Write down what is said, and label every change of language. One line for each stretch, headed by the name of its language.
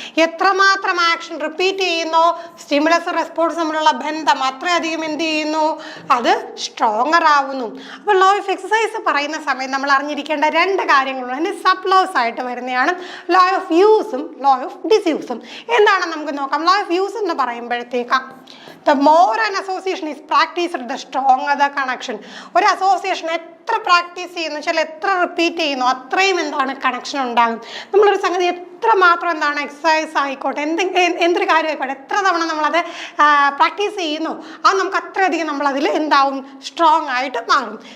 Malayalam: എത്രമാത്രം action repeat ചെയ്യുന്നോ stimulus response തമ്മിലുള്ള ബന്ധം അത്രയധികം എന്ത് ചെയ്യുന്നു, അത് സ്ട്രോങ്ങർ ആവുന്നു. അപ്പോൾ ലോ ഓഫ് എക്സസൈസ് പറയുന്ന സമയത്ത് നമ്മൾ അറിഞ്ഞിരിക്കേണ്ട 2 കാര്യങ്ങളുണ്ട്. അതിൻ്റെ സബ് ലോസ് ആയിട്ട് വരുന്നതാണ് ലോ ഓഫ് യൂസും ലോ ഓഫ് ഡിസ്യൂസും. എന്താണെന്ന് നമുക്ക് നോക്കാം. ലോ ഓഫ് യൂസ് എന്ന് പറയുമ്പോഴത്തേക്കാം
English: the more an association is practiced the stronger the connection.
Malayalam: ഒരു അസോസിയേഷൻ എത്ര പ്രാക്ടീസ് ചെയ്യുന്നു വെച്ചാൽ എത്ര റിപ്പീറ്റ് ചെയ്യുന്നു അത്രയും എന്താണ് കണക്ഷൻ ഉണ്ടാകും. നമ്മളൊരു സംഗതി എത്രമാത്രം എന്താണ് എക്സസൈസ് ആയിക്കോട്ടെ എന്തൊരു കാര്യം ആയിക്കോട്ടെ എത്ര തവണ നമ്മളത് പ്രാക്ടീസ് ചെയ്യുന്നു അത് നമുക്ക് അത്രയധികം നമ്മളതിൽ എന്താവും, സ്ട്രോങ് ആയിട്ട് മാറും.